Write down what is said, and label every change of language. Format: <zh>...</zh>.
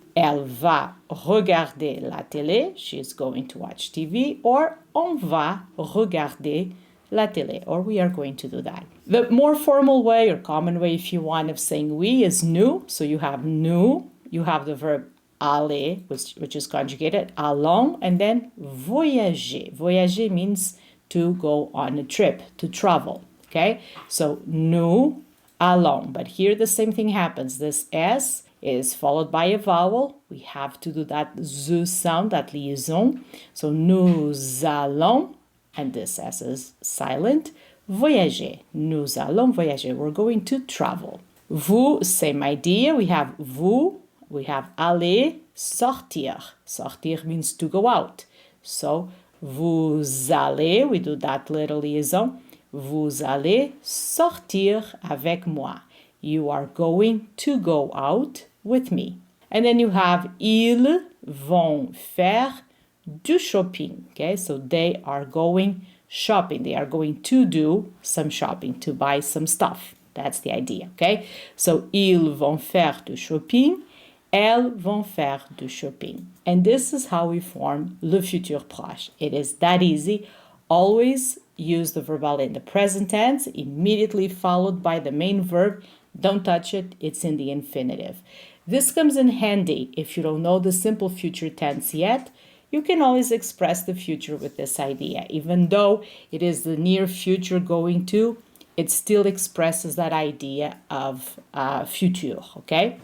<fr>Elle va regarder la télé.</fr> <en>She is going to watch TV.</en> <fr>Or on va regarder la télé.</fr> <en>Or we are going to do that. The more formal way or common way, if you want, of saying we is nous. So you have nous. You have the verb aller, which is conjugated, allons, and then voyager. Voyager means to go on a trip, to travel. Okay? So nous allons. But here the same thing happens. This S is followed by a vowel. We have to do that Z sound, that liaison. So nous allons, and this S is silent, voyager.</en> <fr>Nous allons voyager.</fr> <en>We're going to travel. Vous, same idea. We have vous, we have aller, sortir. Sortir means to go out. So vous allez, we do that little liaison.</en> <fr>Vous allez sortir avec moi.</fr> <en>You are going to go out with me. And then you have</en> <fr>ils vont faire du shopping.</fr> <en>Okay, so they are going shopping. They are going to do some shopping, to buy some stuff. That's the idea, okay? So</en> <fr>ils vont faire du shopping. Elles vont faire du shopping.</fr> <en>And this is how we form le futur proche. It is that easy. Always use the verbal in the present tense, immediately followed by the main verb. Don't touch it, it's in the infinitive. This comes in handy if you don't know the simple future tense yet. You can always express the future with this idea. Even though it is the near future going to, it still expresses that idea of futur, okay?</en>